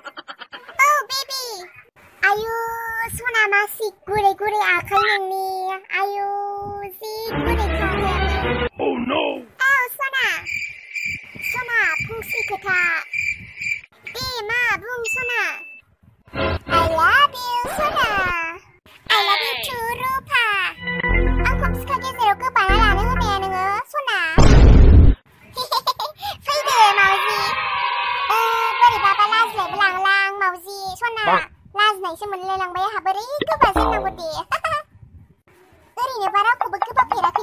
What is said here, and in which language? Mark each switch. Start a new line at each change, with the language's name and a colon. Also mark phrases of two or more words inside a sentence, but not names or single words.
Bodo: बेबि आयु सना मासि गुरै आखाइ नोंनि आयु जि गुरैखा आखायाबो सना फंसे खोथा दे मा बुं सना
English: I love you
Bodo: सना
English: I love you too
Bodo: रुफा आंखौ बिखा गेजेराव गोबाना लानो होनाया नोङो सना फैदो मावजि बोरैबाबा लाजिलायबो लांलां मावजि सना लाजिनायसो मोनलायलांबाय आंहा बोरै गोबाजेननांगौ दे ओरैनोबा रावखौबो गोबाफेराखै